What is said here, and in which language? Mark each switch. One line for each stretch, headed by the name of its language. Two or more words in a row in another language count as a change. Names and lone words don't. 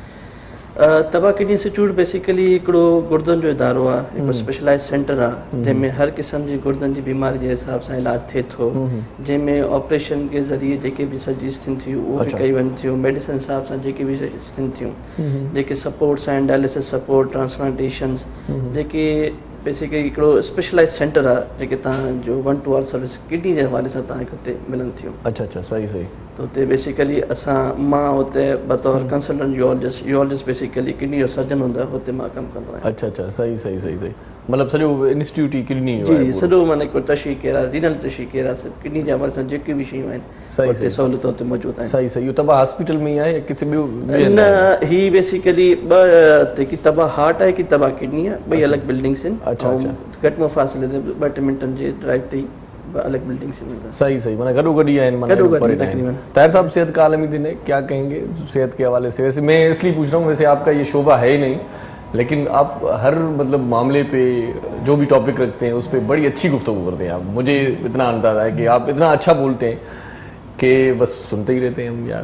Sindhi: तबा किडनी इंस्टीट्यूट बेसिकली हिकिड़ो गुर्दनि जो इदारो आहे हिकिड़ो
English: specialize center
Sindhi: आहे जंहिंमें हर क़िस्म जी गुर्दनि जी बीमारी जे हिसाब सां इलाजु थिए थो जंहिंमें ऑपरेशन के ज़रिए जेके बि सर्जरीज़ थियनि थियूं उहो बि कई वञनि थियूं मेडिसिन हिसाब सां जेके बि थियनि थियूं जेके सपोर्ट्स आहिनि
English: dialysis support transplantations
Sindhi: जेके बेसिकली हिकिड़ो
English: specialize center
Sindhi: आहे जेके तव्हांजो 1-to-all सर्विस किडनी जे हवाले सां तव्हांखे हुते मिलनि थियूं अच्छा अच्छा सही सही त हुते बेसिकली मां हुते बतौर
English: consultant urologist
Sindhi: बेसिकली किडनी जो सर्जन हूंदो आहे हुते मां कमु कंदो आहियां अच्छा अच्छा सही सही सही सही मतिलबु सॼो इंस्टीट्यूट ई किडनी जी जी सॼो माना हिकिड़ो
English: tertiary care
Sindhi: आहे रीनल
English: tertiary care
Sindhi: आहे किडनी जे हवाले सां जेके बि शयूं आहिनि हुते सहूलियत हुते मौजूदु आहिनि सही सही इहो तबा हॉस्पिटल में ई आहे किथे ॿियो न ही बेसिकली ॿ हिकु तबा हार्ट आहे कि तबा किडनी आहे ॿई अलॻि बिल्डिंग्स आहिनि अच्छा घटि में फ़ासिले ते 2-3 मिंटनि जे ड्राइव ते ई अलग बिल्डिंग
Urdu: سے ملتا ہے
Sindhi: सही सही माना गडो गडी
Urdu: ہے تقریباً۔ طاہر صاحب صحت کا عالمی دن ہے، کیا کہیں گے صحت کے حوالے سے? ویسے میں اس لیے پوچھ رہا ہوں، ویسے آپ کا یہ شعبہ ہے ہی نہیں، لیکن آپ ہر مطلب معاملے پہ جو بھی ٹاپک رکھتے ہیں اس پر بڑی اچھی گفتگو کرتے ہیں آپ. مجھے اتنا اندازہ ہے کہ آپ اتنا اچھا بولتے ہیں کہ بس سنتے ہی رہتے ہیں ہم یار.